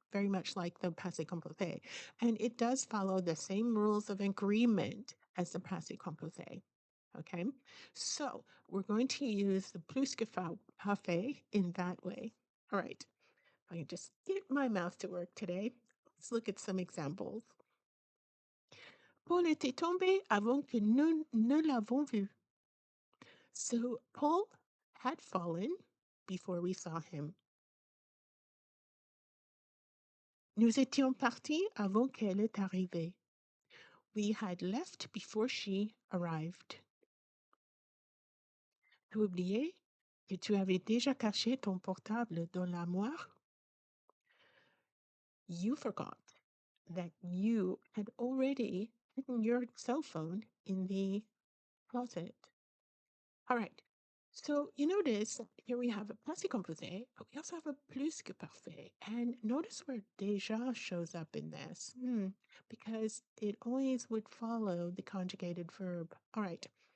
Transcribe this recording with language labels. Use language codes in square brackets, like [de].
[en] Very much like the passé composé. And it does follow the same rules of agreement as the passé composé. Okay, so we're going to use the plus-que-parfait in that way. All right, if I can just get my mouth to work today, let's look at some examples. [fr] Paul était tombé avant que nous ne l'avons vu. [en] So Paul had fallen before we saw him. [fr] Nous étions partis avant qu'elle est arrivée. [en] We had left before she arrived. [fr] Tu oublié que tu avais déjà caché ton portable dans l'armoire? [en] You forgot that you had already hidden your cell phone in the closet. All right. So you notice here we have a passé composé, but we also have a plus que parfait. And notice where déjà shows up in this, because it always would follow the conjugated verb. All right.